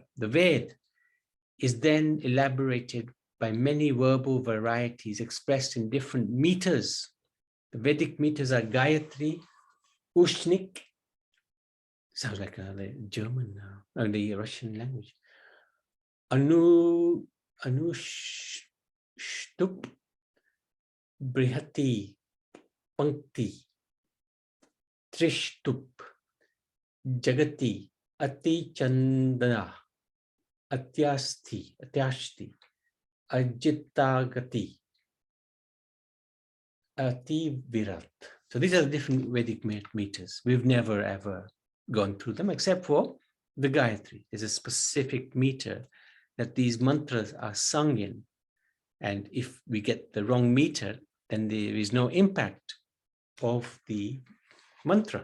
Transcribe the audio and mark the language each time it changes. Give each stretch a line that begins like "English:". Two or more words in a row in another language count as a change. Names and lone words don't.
English: The Ved is then elaborated by many verbal varieties expressed in different meters. The Vedic meters are Gayatri, Ushnik, sounds like the German now, or the Russian language, Anushtup, Brihati, Pankti, Trishtup, Jagati, Ati Chandana, Atyashti, Ajitagati, Ati Virat. So these are the different Vedic meters. We've never ever gone through them except for the Gayatri. There's a specific meter that these mantras are sung in. And if we get the wrong meter, then there is no impact of the mantra.